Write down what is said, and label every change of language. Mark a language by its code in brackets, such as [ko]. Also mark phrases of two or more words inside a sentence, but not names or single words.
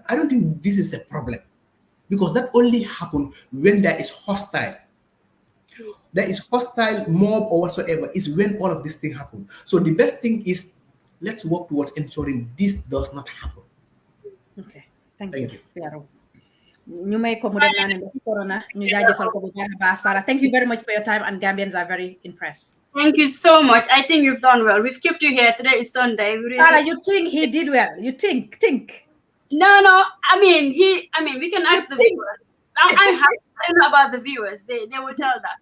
[en] I don't think this is a problem, because that only happens when there is hostile. There is hostile mob or whatsoever is when all of this thing happen. So the best thing is, let's work towards ensuring this does not happen. Okay, thank you. [wo] ñu may ko mu dem naa ne corona ñu jaajëfal ko bu baax Sarah, [en] thank you very much for your time, and Gambians are very impressed. Thank you so much. I think you've done well. We've kept you here. Today is Sunday. Sarah, you think he did well? You think? No. I mean, we can ask the viewers. I don't know about the viewers. They will tell that.